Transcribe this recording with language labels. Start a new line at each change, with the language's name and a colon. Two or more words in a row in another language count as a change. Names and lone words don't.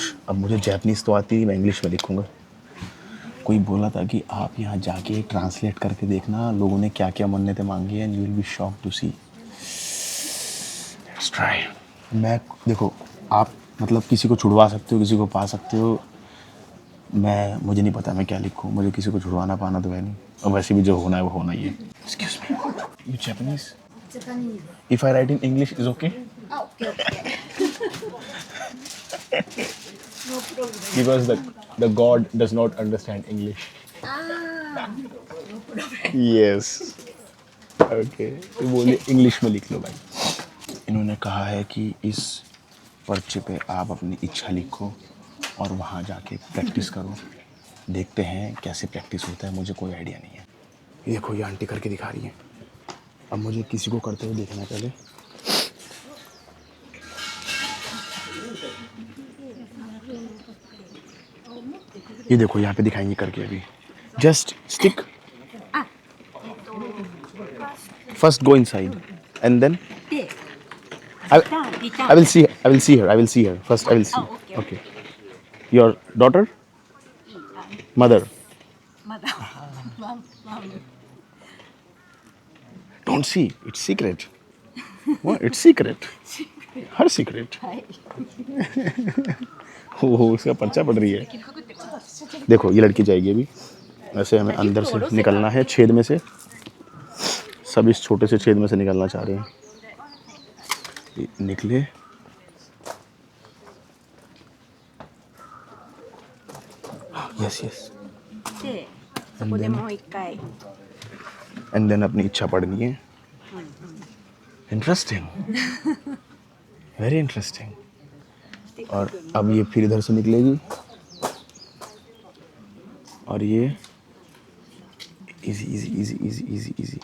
Hindi: अब मुझे जैपनीज़ तो आती नहीं, मैं इंग्लिश में लिखूँगा. कोई बोला था कि आप यहाँ जाके ट्रांसलेट करके देखना लोगों ने क्या क्या मन्नतें मांगी हैं,
English: and you will be shock to see. Let's try.
Hindi: मैं देखो, आप मतलब किसी को छुड़वा सकते हो, किसी को पा सकते हो. मुझे नहीं पता मैं क्या लिखूँ, मुझे किसी को छुड़वाना पाना तो है नहीं, और वैसे भी जो होना है वो होना ही है.
English: Excuse me, you Japanese? Japanese. If I write in English is okay? Oh, okay, okay. No problem. Because the God does not understand English. Ah. Yes. Okay.
Hindi: तो बोले इंग्लिश में लिख लो भाई. इन्होंने कहा है कि इस पर्चे पे आप अपनी इच्छा लिखो और वहाँ जाके प्रैक्टिस करो. देखते हैं कैसे प्रैक्टिस होता है, मुझे कोई आइडिया नहीं है. ये देखो, ये आंटी करके दिखा रही है. अब मुझे किसी को करते हुए देखना है पहले. ये देखो, यहाँ पे दिखाएंगे करके.
English: अभी just stick. first go inside and then There. I will see her first. I will see. Oh, okay. Okay. Your daughter? Mother? Mother. Mom. Don't see. It's secret. What? It's secret. Her secret.
Hindi: हो उसका पर्चा पड़ रही है. देखो, ये लड़की जाएगी अभी. ऐसे हमें अंदर से निकलना है, छेद में से. सब इस छोटे से छेद में से निकलना चाह रहे हैं.
English: निकले. yes yes.
Japanese: で、そこでもう一回。
English: and then
Hindi: अपनी इच्छा पढ़नी है.
English: interesting, very interesting.
Hindi: और अब ये फिर इधर से निकलेगी और ये
English: easy easy easy easy easy easy.